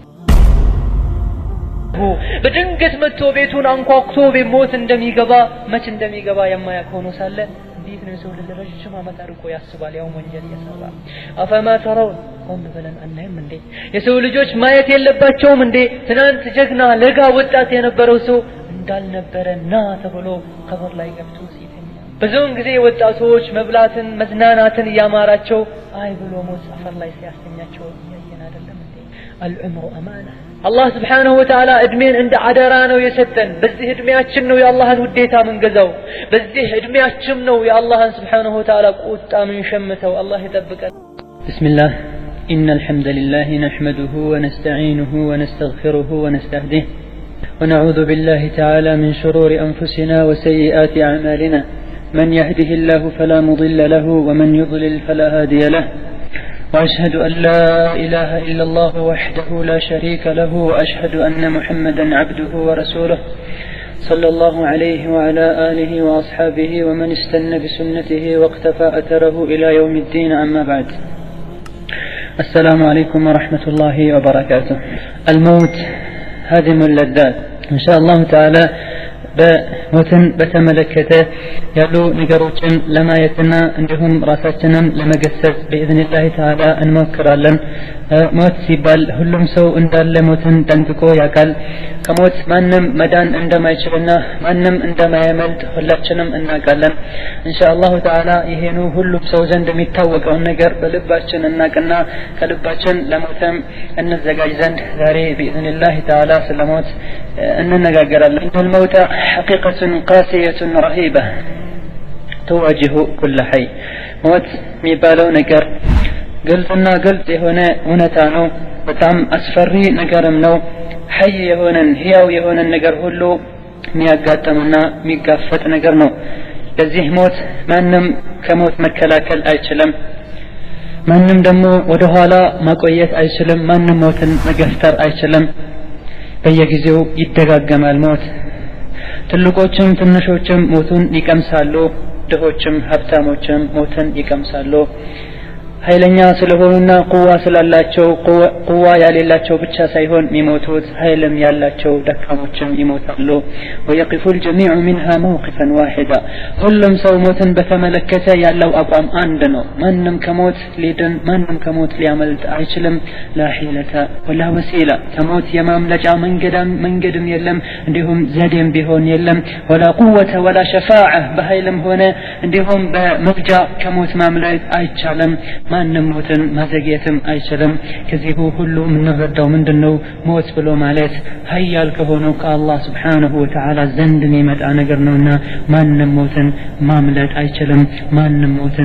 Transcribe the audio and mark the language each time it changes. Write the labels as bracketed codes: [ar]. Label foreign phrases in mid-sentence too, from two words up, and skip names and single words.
[am] በድንገት መጥቶ ቤቱን አንኳኩቶ በሞት እንደሚገባ መች እንደሚገባ የማያውቅ ሆኖ ሳለ እንዴት ነው ሰው ለረጅም ዓመት አርቆ ያስባል ያው ወንጀል ያሰራ አፈማ ተራው ቆም ብለን አናይም እንዴ የሰው ልጆች ማየት የለባቸውም እንዴ ትናንት ጀግና ለጋ ወጣት የነበረው ሰው እንዳልነበረና ተብሎ ቀብር ላይ ገብቶ ሲተኛ ብዙውን ጊዜ ወጣቶች መብላትን መዝናናትን ያማራቸው አይ ብሎ ሞት አፈር ላይ ሲያስተኛቸው ያየን አይደለም እንዴ [ar] العمر امانه الله سبحانه وتعالى ادمين عند [am] አደራ ነው የሰጠን በዚህ እድሜያችን ነው የአላህን ውዴታ መንገዛው በዚህ እድሜያችን ነው የአላህን [ar] سبحانه وتعالى [am] ቁጣ ምን ሸምተው አላህ ይጠብቀን [ar] بسم الله ان الحمد لله نحمده ونستعينه ونستغفره ونستهديه ونعوذ بالله تعالى من شرور انفسنا وسيئات اعمالنا من يهده الله فلا مضل له ومن يضلل فلا هادي له وأشهد أن لا إله إلا الله وحده لا شريك له وأشهد أن محمدا عبده ورسوله صلى الله عليه وعلى آله وأصحابه ومن استنى بسنته واقتفى أثره إلى يوم الدين أما بعد السلام عليكم ورحمة الله وبركاته الموت هادم اللذات إن شاء الله تعالى [am] በሞትን በተመለከተ ያሉ ነገሮችን ለማየትና እንዲሁም ራሳችንን ለመገሰጽ [ar] بإذن الله تعالى [am] እንሞክራለን ሞት ሲባል ሁሉም ሰው እንዳለ ሞትን ጠንቅቆ ያውቃል ከሞት ማንም መዳን እንደማይችልና ማንም እንደማያመልጥ ሁላችንም እናውቃለን [ar] إن شاء الله تعالى [am] ይሄኑ ሁሉም ሰው ዘንድ የሚታወቀው ነገር በልባችን እናቅና ከልባችን ለሞትም እንዘጋጅ ዘንድ ዛሬ [ar] بإذن الله تعالى [am] ስለሞት እንነጋገራለን [ar] الموت حقيقة قاسية رهيبة تواجه كل حي [am] موت የሚባለው ነገር ግልጽና ግልጽ የሆነ እውነታ ነው በጣም አስፈሪ ነገርም ነው ሐይ የሆነን ህያው የሆነን ነገር ሁሉ የሚያጋጥምና የሚጋፈጥ ነገር ነው ለዚህ ሞት ማንም ከሞት መከላከል አይችልም ማንም ደግሞ ወደ ኋላ ማቆየት አይችልም ማንም ሞትን መገፍተር አይችልም በየጊዜው ይደጋገማል ሞት ትልቆችም ትንሾችም ሞቱን ይቀምሳሉ ድሆችም ሀብታሞችም ሞትን ይቀምሳሉ ኃይለኛ ስለሆኑና ቁዋ ስላላቸው ቁዋ ያሌላቸው ብቻ ሳይሆን የሚሞቱት ኃይልም ያላቸው ደካሞችም ይሞታሉ [ar] ويقف الجميع منها موقفا واحدا [am] ሁሉም ሰው ሞትን በተመለከተ ያለው አቋም አንድ ነው ማንም ከሞት ሊድን ማንም ከሞት ሊያመልጥ አይችልም [ar] لا حيلة ولا وسيلة [am] ከሞት የማምለጫ መንገድም የለም እንዲሁም ዘዴም ቢሆን የለም [ar] ولا قوة ولا شفاعة [am] በኃይልም ሆነ እንዲሁም በመግጃ ከሞት ማምለጥ አይቻልም ማንም ሞትን ማዘግየትም አይችልም ከዚህ ሁሉ ምንረዳው ምንድነው ሞት ብሎ ማለት ኃያል ከሆነው ከአላህ [ar] سبحانه وتعالى [am] ዘንድ የሚመጣ ነገር ነውና ማንም ሞትን ማምለጥ አይችልም ማንም ሞትን